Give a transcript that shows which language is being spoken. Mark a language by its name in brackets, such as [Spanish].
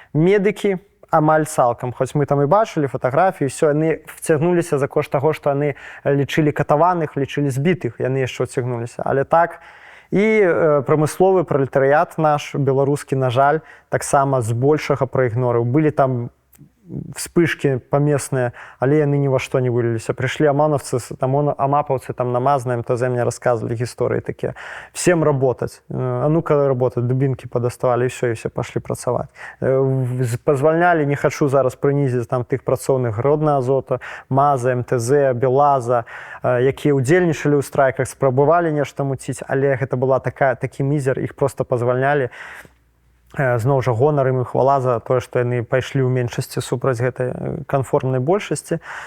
[Belarusian] Медыкі амаль цалкам. Хоць мы там і бачылі фатаграфіі, ўсё, яны вцягнуліся за кошт таго, што яны лічылі катаваных, лічылі збітых, яны яшчэ ўцягнуліся. Але так, і прамысловы пралетарыят наш, беларускі, на жаль, таксама збольшага праігнорыў. [Russian] Былі там вспышки поместные, але яны ни во что не вылились. Пришли омановцы, там, амаповцы там на МАЗ, на МТЗ мне рассказывали истории такие. Всем работать. А ну-ка работать, дубинки подоставали, и все пошли працаваць. [Belarusian] Позвольняли, не хочу зараз принизить там тых працоўных Гродна Азота, МАЗа, МТЗ, Белаза, якія удзельнічалі ў страйках, спрабавалі нешта муціць, але гэта была такі мізер, іх просто позвольняли. Зноў жа гонар ім і хвала за тое, што яны пайшлі ў меншасці супраць гэтай канформнай большасці.